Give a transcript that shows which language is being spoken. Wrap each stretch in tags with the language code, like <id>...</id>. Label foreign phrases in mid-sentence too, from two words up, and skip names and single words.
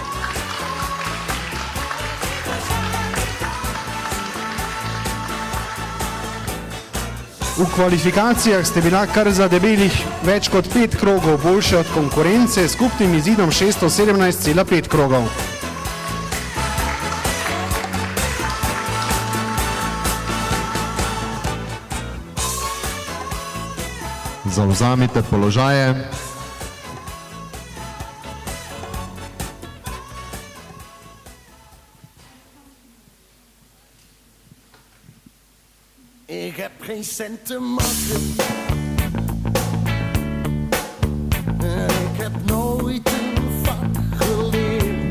<sl>V kvalifikacijah ste bila kar za debelih več kot 5 krogov boljše od konkurence s skupnim izidom 617,5 krogov. Zavzamite položaje.</sl> <nl>Ik heb geen cent te makken. Ik heb nooit een vak geleerd.</nl>